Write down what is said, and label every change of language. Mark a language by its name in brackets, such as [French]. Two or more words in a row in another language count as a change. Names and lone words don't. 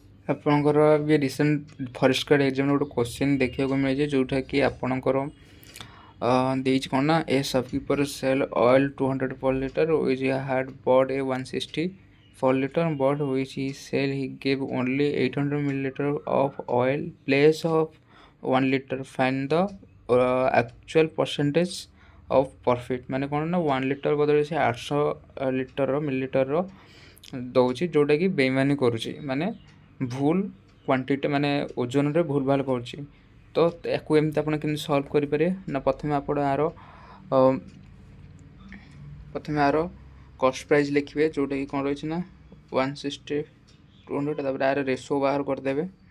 [Odia] ଆପଣଙ୍କର ବି [English] recent forest guard exam [Odia] ଗୋଟେ କ୍ୱେଶ୍ଚିନ୍ ଦେଖିବାକୁ ମିଳିଛି ଯେଉଁଟାକି ଆପଣଙ୍କର ଦେଇଛି କ'ଣ ନା [English] a shopkeeper sell oil 200 per liter which had bought a 160 per liter but which he sell he gave only 800 milliliter of oil place of 1 liter find the actual percentage of profit [Odia] ମାନେ କ'ଣ ନା 1 ଲିଟର ବଦଳରେ ସେ 800 ମିଲିଲିଟରର ଦେଉଛି ଯେଉଁଟାକି ବେଇମାନି କରୁଛି ମାନେ ଭୁଲ କ୍ୱାଣ୍ଟିଟି ମାନେ ଓଜନରେ ଭୁଲ ଭାଲ କରୁଛି। ତ ୟାକୁ ଏମିତି ଆପଣ କେମିତି ସଲ୍ଭ କରିପାରିବେ ନା ପ୍ରଥମେ ଆପଣ ଆର [English] cost price [Odia] ଲେଖିବେ ଯେଉଁଟାକି କ'ଣ ରହିଛି ନା 160 200 ତାପରେ ଆର ରେସୋ ବାହାର କରିଦେବେ